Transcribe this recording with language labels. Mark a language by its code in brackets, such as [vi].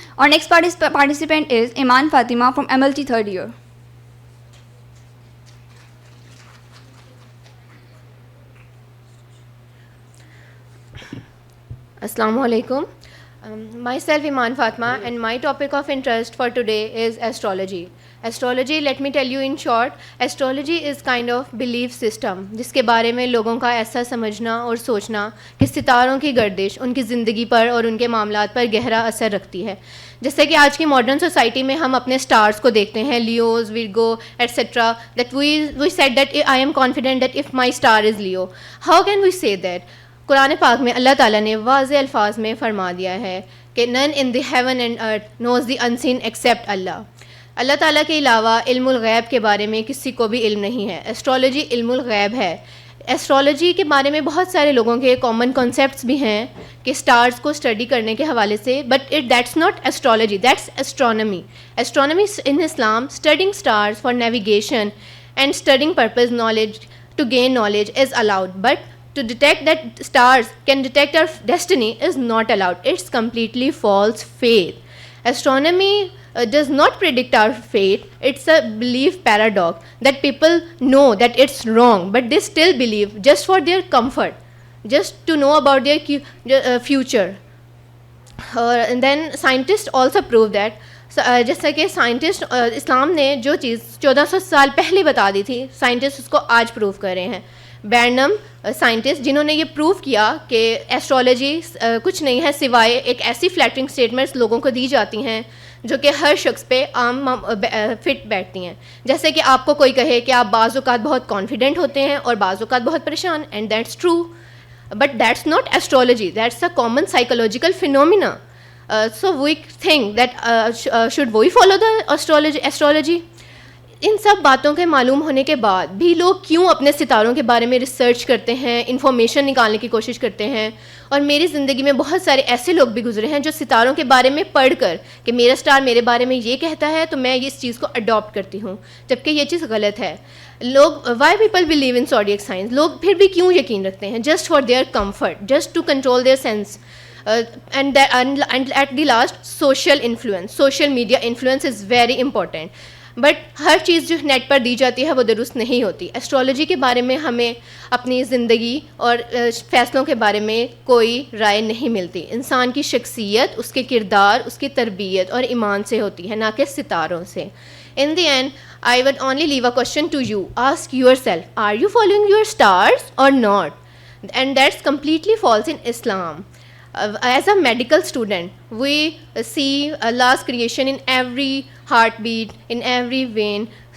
[en] Our next participant is Iman Fatima from MLT third year. Assalamu alaikum. Myself Iman Fatma, and my topic of interest for today is astrology. Astrology, let me tell you in short, astrology is kind of belief system [ur] جس کے بارے میں لوگوں کا ایسا سمجھنا اور سوچنا کہ ستاروں کی گردش ان کی زندگی پر اور ان کے معاملات پر گہرا اثر رکھتی ہے. جیسے کہ آج کی ماڈرن سوسائٹی میں ہم اپنے سٹارز کو دیکھتے ہیں, [en] Leos, Virgo etcetera, that we said that I am confident that if my star is Leo. How can we say that? [ur] قرآن پاک میں اللہ تعالیٰ نے واضح الفاظ میں فرما دیا ہے کہ [en] None in the heaven and earth knows the unseen except Allah. [ur] اللہ تعالیٰ کے علاوہ علم الغیب کے بارے میں کسی کو بھی علم نہیں ہے. ایسٹرولوجی علم الغیب ہے. ایسٹرولوجی کے بارے میں بہت سارے لوگوں کے کامن کانسیپٹس بھی ہیں کہ سٹارز کو اسٹڈی کرنے کے حوالے سے, [en] But that's not astrology, that's astronomy. Astronomy in Islam, studying stars for navigation and studying purpose knowledge to gain knowledge is allowed, but to detect that stars can detect our destiny is not allowed. It's completely false faith. Astronomy does not predict our fate. It's a belief paradox that people know that it's wrong, but they still believe just for their comfort, just to know about their future. And then scientists also prove that [ur] جیسا کہ scientist اسلام نے جو چیز 1400 سال پہلے بتا دی تھی, scientist اس کو آج پروو کر رہے ہیں. برنم سائنٹسٹ جنہوں نے یہ پروو کیا کہ ایسٹرولوجی کچھ نہیں ہے سوائے ایک ایسی فلیٹرنگ اسٹیٹمنٹس لوگوں کو دی جاتی ہیں جو کہ ہر شخص پہ عام فٹ بیٹھتی ہیں. جیسے کہ آپ کو کوئی کہے کہ آپ بعض اوقات بہت کانفیڈنٹ ہوتے ہیں اور بعض اوقات بہت پریشان, [en] And that's true, but that's not astrology, that's a common psychological phenomena. So we think that should we follow the astrology? [ur] ان سب باتوں کے معلوم ہونے کے بعد بھی لوگ کیوں اپنے ستاروں کے بارے میں ریسرچ کرتے ہیں, انفارمیشن نکالنے کی کوشش کرتے ہیں. اور میری زندگی میں بہت سارے ایسے لوگ بھی گزرے ہیں جو ستاروں کے بارے میں پڑھ کر کہ میرا اسٹار میرے بارے میں یہ کہتا ہے تو میں اس چیز کو اڈاپٹ کرتی ہوں, جبکہ یہ چیز غلط ہے. [en] لوگ why people believe in zodiac science, [ur] لوگ پھر بھی کیوں یقین رکھتے ہیں؟ [en] Just for their comfort, just to control their sense. And at the last, social influence, social media influence is very important. [ur] But ہر چیز جو نیٹ پر دی جاتی ہے وہ درست نہیں ہوتی. ایسٹرولوجی کے بارے میں ہمیں اپنی زندگی اور فیصلوں کے بارے میں کوئی رائے نہیں ملتی. انسان کی شخصیت, اس کے کردار, اس کی تربیت اور ایمان سے ہوتی ہے, نہ کہ ستاروں سے. [en] In the end, I would only leave a question to you. Ask yourself, are you following your stars or not? And that's completely false in Islam. As a medical student, we see Allah's creation in every heartbeat, in every vein.